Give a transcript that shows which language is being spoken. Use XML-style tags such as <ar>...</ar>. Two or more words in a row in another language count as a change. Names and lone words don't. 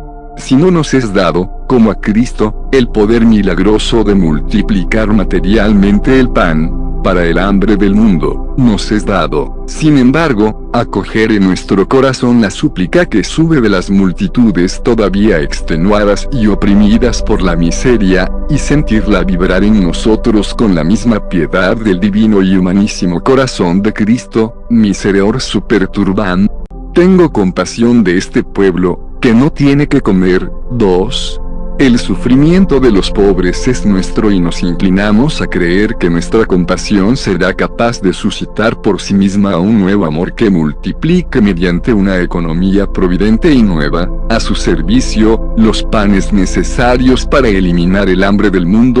<es>Si no nos es dado, como a Cristo, el poder milagroso de multiplicar materialmente el pan, para el hambre del mundo, nos es dado, sin embargo, acoger en nuestro corazón la súplica que sube de las multitudes todavía extenuadas y oprimidas por la miseria, y sentirla vibrar en nosotros con la misma piedad del divino y humanísimo corazón de Cristo,</es> <la>Miserere super turbam.</la> <es>Tengo compasión de este pueblo, que no tiene que comer. 2. El sufrimiento de los pobres es nuestro y nos inclinamos a creer que nuestra compasión será capaz de suscitar por sí misma un nuevo amor que multiplique mediante una economía providente y nueva, a su servicio, los panes necesarios para eliminar el hambre del mundo.</es>